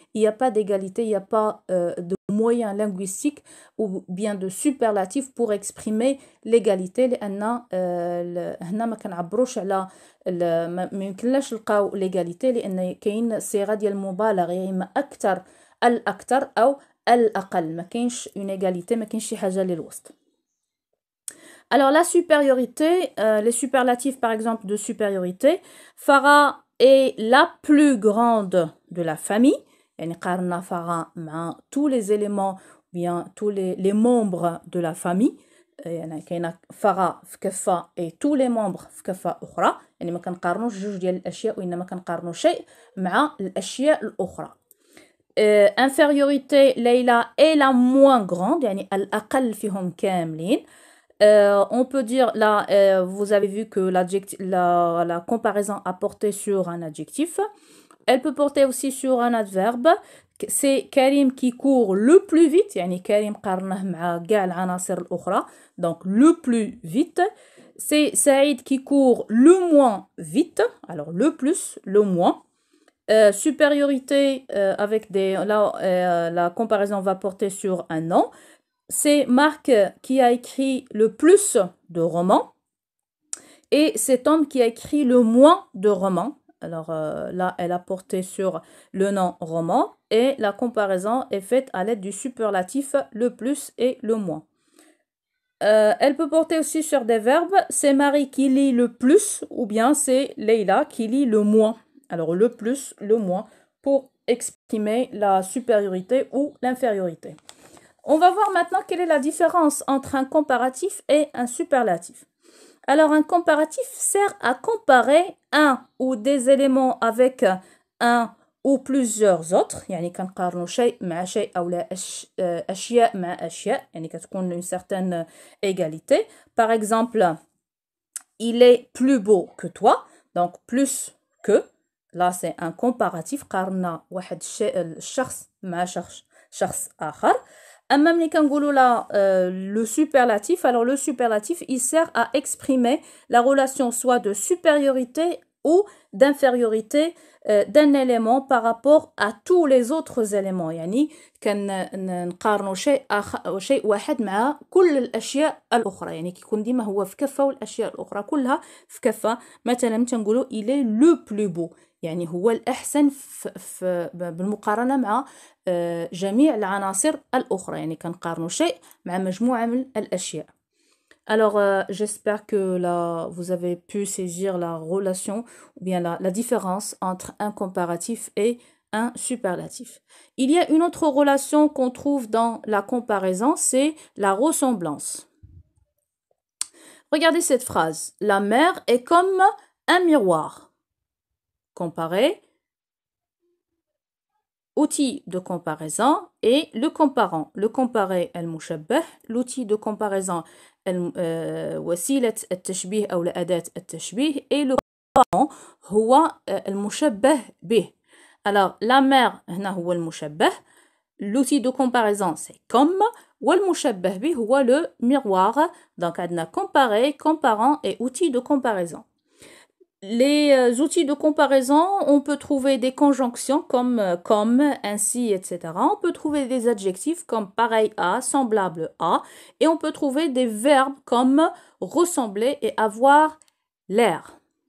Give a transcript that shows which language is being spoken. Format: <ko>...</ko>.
<fr>Il n'y a pas d'égalité, il n'y a pas de moyen linguistique ou bien de superlatif pour exprimer l'égalité.</fr> <ar>لأن هنا ما كنعبروش على ما يمكنلاش نلقاو l'égalité لأن كاين صيغة ديال المبالغة يا إما أكثر الأكثر أو الأقل. ما كاينش une égalité، ما كاينش شي حاجة للوسط.</ar> <fr>Alors, la supériorité, les superlatifs par exemple de supériorité, Farah est la plus grande de la famille.</fr> <ar>يعني قارنا Farah مع</ar> <fr>tous les éléments, bien tous les membres de la famille.</fr> <ar>يعني كاينه Farah في كفة</ar> <fr>et tous les membres</fr> <ar>في كفة أخرى. يعني ما كنقارنوش جوج ديال الأشياء وإنما كنقارنو شيء مع الأشياء الأخرى.</ar> <fr>Infériorité, Leila est la moins grande,</fr> <ar>يعني الأقل فيهم كاملين.</ar> <fr>On peut dire, là, vous avez vu que la comparaison a porté sur un adjectif. Elle peut porter aussi sur un adverbe. C'est Karim qui court le plus vite.</fr> <ar>يعني Karim قارنه مع كاع العناصر الأخرى.</ar> <fr>Donc, le plus vite. C'est Saïd qui court le moins vite. Alors, le plus, le moins. Supériorité, avec la comparaison va porter sur un nom. C'est Marc qui a écrit le plus de romans et c'est Tom qui a écrit le moins de romans. Alors là, elle a porté sur le nom roman et la comparaison est faite à l'aide du superlatif le plus et le moins. Elle peut porter aussi sur des verbes. C'est Marie qui lit le plus ou bien c'est Leila qui lit le moins. Alors le plus, le moins pour exprimer la supériorité ou l'infériorité. On va voir maintenant quelle est la différence entre un comparatif et un superlatif. Alors, un comparatif sert à comparer un ou des éléments avec un ou plusieurs autres.</fr> <ar>يعني كنقارنوا شيء مع شيء أو لا أشياء مع أشياء. يعني كتكون</ar> <fr>une certaine égalité. Par exemple, il est plus beau que toi. Donc, plus que. Là, c'est un comparatif.</fr> <ar>قارنا واحد الشخص مع شخص آخر. Le superlatif, alors le superlatif, il sert à exprimer la relation soit de supériorité ou d'infériorité d'un élément par rapport à tous les autres éléments. يعني كنقارنوا شيء واحد مع كل الأشياء الأخرى. يعني كيكون ديما هو في كفة والأشياء الأخرى كلها في كفة. مثلا تنقولوا</ar> <fr>il est le plus beau.</fr> <ar>يعني هو الأحسن بالمقارنة مع جميع العناصر الأخرى. يعني كنقارنوا شيء مع مجموعة من الأشياء.</ar> <fr>Alors, j'espère que là, vous avez pu saisir la relation ou bien la différence entre un comparatif et un superlatif. Il y a une autre relation qu'on trouve dans la comparaison, c'est la ressemblance. Regardez cette phrase. La mer est comme un miroir. Comparer. Outil de comparaison et le comparant. Le comparé المشبه. L'outil de comparaison</fr> <ar>وسيلة التشبيه أو أداة التشبيه.</ar> <fr>Et le comparant</fr> <ar>هو المشبه به.</ar> <fr>Alors, la mer</fr> <ar>هنا هو المشبه.</ar> <fr>L'outil de comparaison c'est comme.</fr> <ar>والمشبه به هو le miroir.</ar> <fr>Donc, on a comparé, comparant et outil de comparaison. Les outils de comparaison, on peut trouver des conjonctions comme, ainsi, etc. On peut trouver des adjectifs comme pareil à, semblable à. Et on peut trouver des verbes comme ressembler et avoir l'air.</fr>